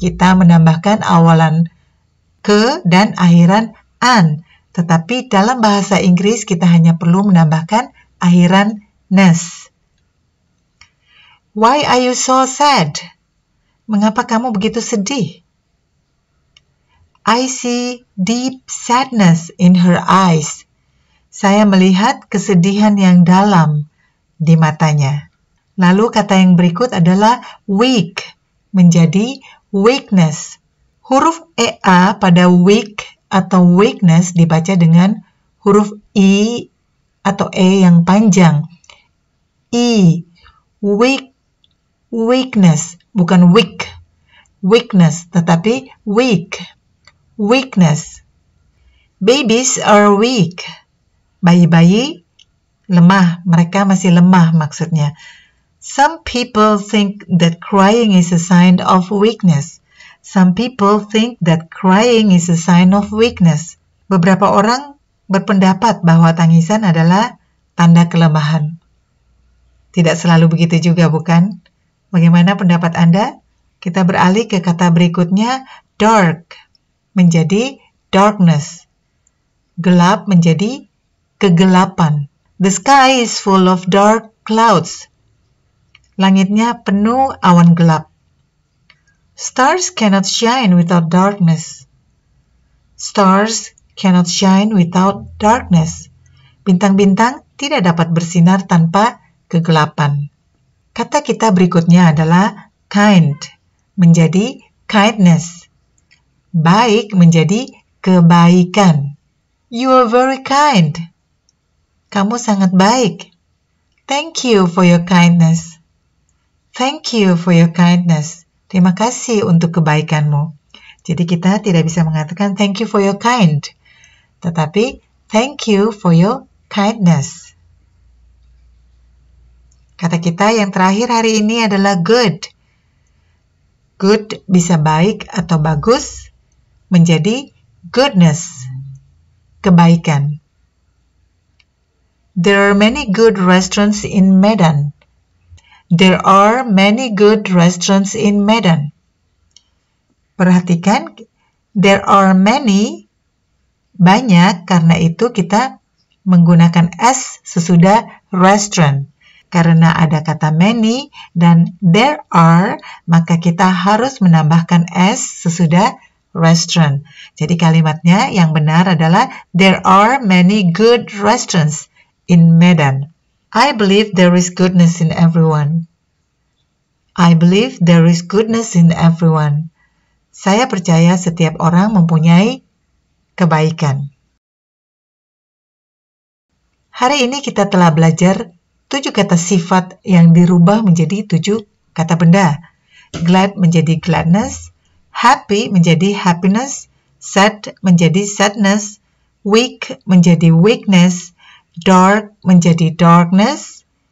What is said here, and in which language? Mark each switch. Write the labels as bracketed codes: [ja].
[id] Kita menambahkan awalan ke dan akhiran an. Tetapi dalam bahasa Inggris kita hanya perlu menambahkan akhiran ness. [en] Why are you so sad? [id] Mengapa kamu begitu sedih? [en] I see deep sadness in her eyes. [id] Saya melihat kesedihan yang dalam di matanya. Lalu kata yang berikut adalah weak, menjadi weakness. Huruf EA pada weak atau weakness dibaca dengan huruf I atau E yang panjang. I, weak, weakness, bukan weak, weakness, tetapi weak, weakness. [en] Babies are weak. [id] Bayi-bayi lemah, mereka masih lemah maksudnya. [en] Some people think that crying is a sign of weakness. Some people think that crying is a sign of weakness. [id] Beberapa orang berpendapat bahwa tangisan adalah tanda kelemahan. Tidak selalu begitu juga, bukan? Bagaimana pendapat Anda? Kita beralih ke kata berikutnya, dark, menjadi darkness. Gelap menjadi kegelapan. [en] The sky is full of dark clouds. [id] Langitnya penuh awan gelap. [en] Stars cannot shine without darkness. Stars cannot shine without darkness. [id] Bintang-bintang tidak dapat bersinar tanpa kegelapan. Kata kita berikutnya adalah kind, menjadi kindness. Baik menjadi kebaikan. [en] You are very kind. [id] Kamu sangat baik. [en] Thank you for your kindness. Thank you for your kindness. [id] Terima kasih untuk kebaikanmu. Jadi kita tidak bisa mengatakan [en] thank you for your kind, [id] tetapi [en] thank you for your kindness. [id] Kata kita yang terakhir hari ini adalah good. Good bisa baik atau bagus, menjadi goodness, kebaikan. [en] There are many good restaurants in Medan. There are many good restaurants in Medan. [id] Perhatikan, [en] there are many, [id] banyak, karena itu kita menggunakan S sesudah restaurant. Karena ada kata many dan there are, maka kita harus menambahkan S sesudah restaurant. Jadi kalimatnya yang benar adalah [en] there are many good restaurants in Medan. I believe there is goodness in everyone. I believe there is goodness in everyone. [id] Saya percaya setiap orang mempunyai kebaikan. Hari ini kita telah belajar 7 kata sifat yang dirubah menjadi 7 kata benda. Glad menjadi gladness, happy menjadi happiness, sad menjadi sadness, weak menjadi weakness, dark menjadi darkness,